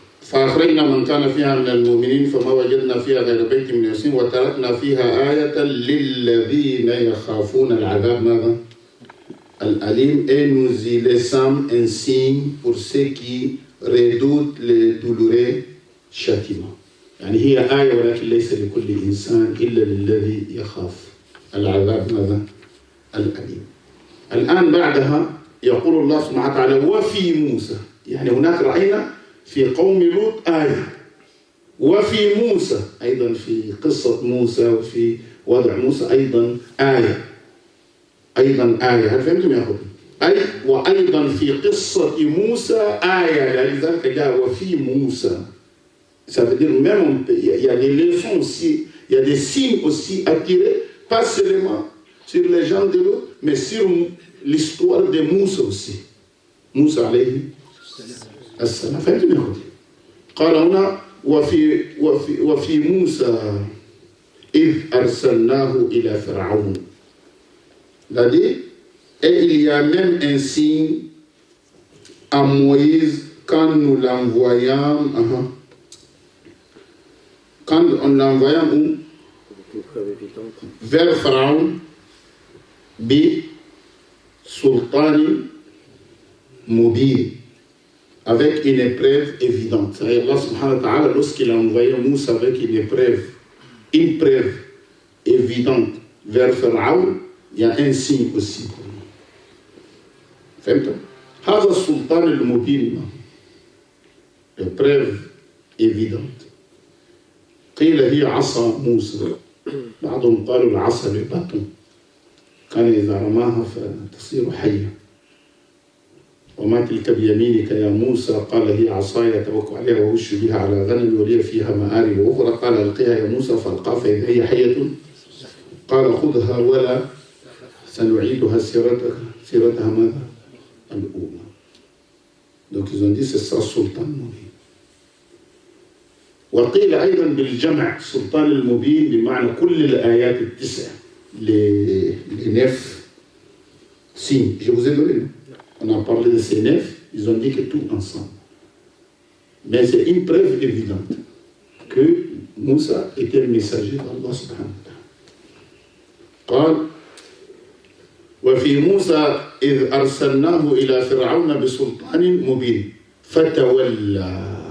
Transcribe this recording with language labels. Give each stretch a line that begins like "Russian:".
Arabic: فأخرجنا من كان فيها من المؤمنين فما وجدنا فيها غير بيت من ياسين وتركنا فيها آية للذين يخافون العذاب ماذا؟ الأليم.
French: Et nous y laissons un signe pour ceux qui redoutent le douloureux châtiment.
Arabic: يعني هي آية ولكن ليس لكل إنسان إلا للذي يخاف العذاب ماذا؟ الأليم. الآن بعدها يقول الله سبحانه وتعالى وفي موسى، يعني هناك رأينا في قوم لوط آية، وفي موسى أيضا في قصة موسى وفي وضع موسى أيضا آية، أيضا آية. هل فهمتم يا أخوتي؟ أي وأيضا في قصة موسى آية، لذلك جاء وفي موسى.
French: Ça veut dire même il y a des leçons aussi, il y a des signes aussi à tirer, pas seulement sur les gens de l'eau, mais sur l'histoire de Moussa aussi.
Arabic: Moussa alayhi السلام. فهمتم يا أخوتي؟ قال هنا وفي موسى إذ أرسلناه إلى فرعون.
French: C'est-à-dire, et il y a même un signe à Moïse quand nous l'envoyons, quand on l'envoyait où? Vers Pharaon,
Arabic: bi sultani mubin,
French: avec une épreuve évidente. C'est Allah subhanahu wa ta'ala, lorsqu'il a envoyé Moussa avec une preuve évidente vers Pharaon, il y a un signe aussi.
Arabic: فهمت؟ هذا السلطان المبين،
French: épreuve évidente.
Arabic: قيل هي عصا موسى، بعضهم قالوا العصا بالبطن، كان إذا رماها فتصير حية. وما تلك بيمينك يا موسى قال هي عصاي أتوكل عليها وأهش بها على غنمي ولي فيها مآرب أخرى قال ألقيها يا موسى فألقاها فإذا هي حية قال خذها ولا سنعيدها سيرتها ماذا؟ الأولى.
French: Donc ils ont dit c'est ça Sultan Mubin.
Arabic: وقيل أيضا بالجمع سلطان المبين بمعنى كل الآيات التسع
French: les 9 signes. Je vous ai donné. On a parlé de ces 9, ils ont dit que tout ensemble. Mais c'est une preuve évidente que Moussa était le messager d'Allah subhanahu wa ta'ala.
Arabic: قال وفي موسى إذ أرسلناه إلى فرعون بسلطان مبين فتولى.